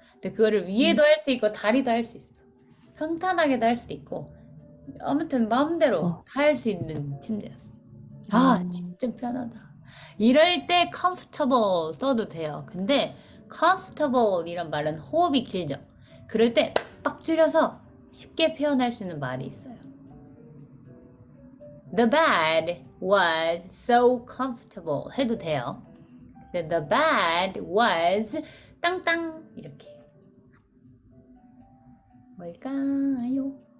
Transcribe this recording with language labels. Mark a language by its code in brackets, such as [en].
[ko] 근데 그거를 위에도 할 수 있고 다리도 할 수 있어. 평탄하게도 할 수도 있고 아무튼 마음대로 어. 다 할 수 있는 침대였어. 아, 진짜 편하다. 이럴 때 comfortable 써도 돼요. 근데 comfortable 이란 말은 호흡이 길죠. 그럴 때 빡 줄여서 쉽게 표현할 수 있는 말이 있어요. [en] The bed was so comfortable [ko] 해도 돼요. 근데 [en] the bed was [ko] 땅땅 이렇게. 뭘까요?